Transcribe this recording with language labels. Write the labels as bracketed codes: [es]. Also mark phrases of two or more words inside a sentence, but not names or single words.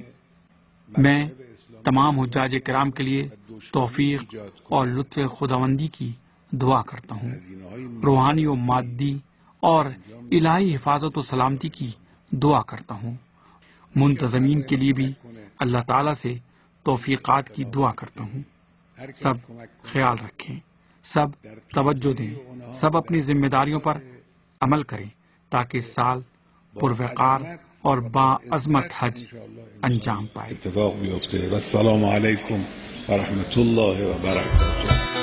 [ur] میں تمام حجاج کرام کے لیے توفیق اور لطف خداوندی کی دعا کرتا ہوں، روحانی و مادی اور الہی حفاظت و سلامتی کی دعا کرتا ہوں۔ منتظمین کے لیے بھی اللہ تعالیٰ سے توفیقات کی دعا کرتا ہوں۔ سب خیال رکھیں، سب توجہ دیں، سب اپنی ذمہ داریوں پر عمل کریں تاکہ سال پروقار اور با عظمت حج انجام پائے۔ [fa] اتفاق بیفته [ar] و السلام علیکم و رحمت الله و برکاته۔